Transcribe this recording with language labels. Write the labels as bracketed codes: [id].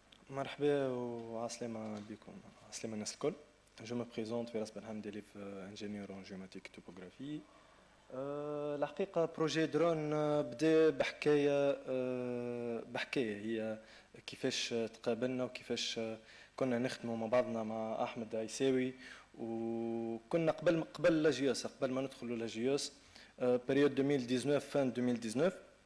[ar] مرحبا وعسلامة بكم عسلامة الناس الكل. [fr] Je me présente Firas Benham d'élève ingénieur en géométrie et topographie. [ar] الحقيقة بروجي درون بدا بحكاية هي كيفاش تقابلنا وكيفاش كنا نخدموا مع بعضنا مع أحمد عيساوي وكنا قبل لاجيوس قبل ما ندخلوا لاجيوس بريود 2019 [fr] fin 2019.